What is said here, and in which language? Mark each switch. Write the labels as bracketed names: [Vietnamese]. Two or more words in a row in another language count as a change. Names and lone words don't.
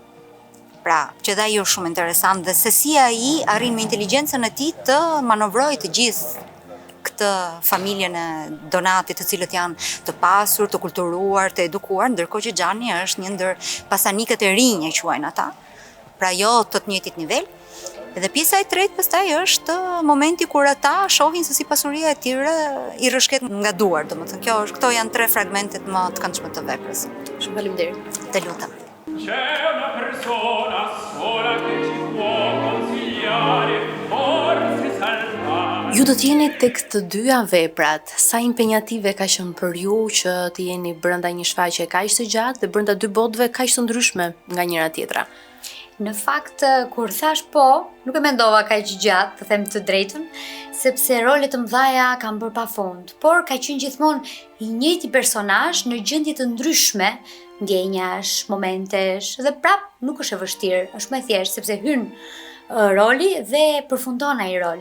[Albanian] Pra, që dhe ajo është shumë interesant dhe se si ai arrin me inteligjencën e tij të manovrojë të gjithë këtë familjen e Donatit, të cilët janë të pasur, të kulturuar, të edukuar, ndërkohë që Xhani është një ndër pasanikët e rinj e quajnë ata. Pra jo të njëjtit nivel. Dhe pjesa e tretë pastaj është momenti kur ata shohin se si pasuria e tyre i rrëshqet nga duar, domethënë këto janë 3 fragmentet më të këndshme të veprës. Shumë faleminderit. Të lutem. [Italian] C'è una persona sola che ci può consigliare, forse salvare. [Albanian] Ju do t'jeni tek të dyja veprat, sa impenjative ka qenë për ju që të jeni brenda një shfaqje kaq të gjatë dhe brenda 2 botëve kaq të ndryshme nga njëra tjetra? Në fakt, kur thash po, nuk e mendova kaq gjatë, të them të drejtën, sepse rolet të mëdha kam bërë pafund, por ka qenë gjithmonë i njëjti personazh në gjendje të ndryshme, ndjenjash, momentesh, dhe prap nuk është e vështirë, është më thjeshtë sepse hyn roli dhe përfundon ai rol.